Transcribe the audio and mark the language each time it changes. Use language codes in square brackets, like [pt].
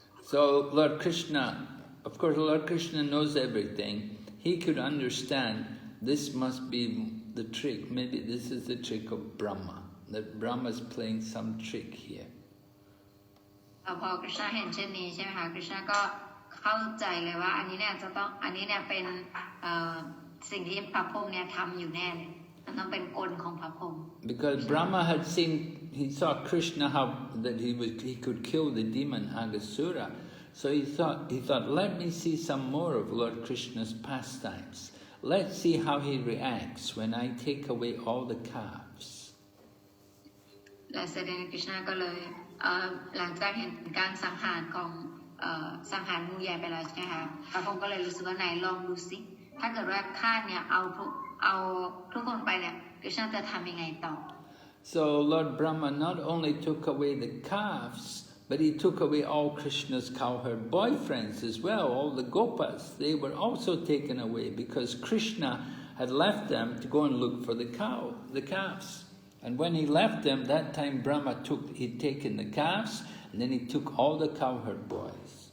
[en] So Lord Krishna, of course Lord Krishna knows everything. He could understand this must be the trick. Maybe this is the trick of Brahmā. That Brahmā is playing some trick here. [th] พอคริชนาเห็นเช่นนี้ใช่ไหมคะคริชนาก็เข้าใจเลยว่าอันนี้เนี่ยเป็นสิ่งที่พระพรหมเนี่ยทำอยู่แน่เลย มันต้องเป็นกลของพระพรหม [en] Because Brahma had seen, he saw Krishna how that he could kill the demon Aghasura. So he thought, let me see some more of Lord Krishna's pastimes. Let's see how he reacts when I take away all the calves. [th] และแสดงกฤษณะก็เลยหลังจากเห็นการสังหารของสังหารงูใหญ่ไปแล้วใช่ไหมคะพระพรหมก็เลยรู้สึกว่าไหนลองดูสิถ้าเกิดว่าข้าเนี่ยเอาทุกคนไปเนี่ยกฤษณะจะทำยังไงต่อ [en] So Lord Brahma not only took away the calves, but he took away all Krishna's cowherd boyfriends as well, all the gopas. They were also taken away because Krishna had left them to go and look for the calves. And when he left them, that time Brahma he'd taken the calves, and then he took all the cowherd boys.